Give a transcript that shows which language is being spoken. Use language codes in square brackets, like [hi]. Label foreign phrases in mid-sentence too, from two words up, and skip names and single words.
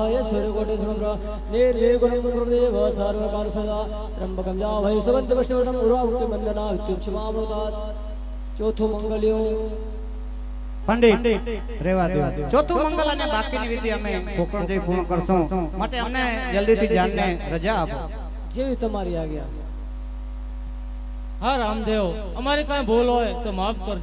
[sa] सूर्यकोटि समग्र निर्विघ्नं कुरुदेव सर्वकाल सदा त्र्यंबकं जामहे सुगन्धिं पुष्टिवर्धनम् उर्वारुकं वन्दना विद्युक्षमामृतात् [gu] ચોથું મંગલ્યું પંડિત રેવા દો ચોથું મંગલ અને બાકીની વિધિ અમે પોકરણ જઈ પૂર્ણ કરશું માટે અમને જલ્દીથી જાનને રજા આપો જેવી તમારી આજ્ઞા હા રામદેવ અમારી કાંઈ ભૂલ હોય તો માફ કરજો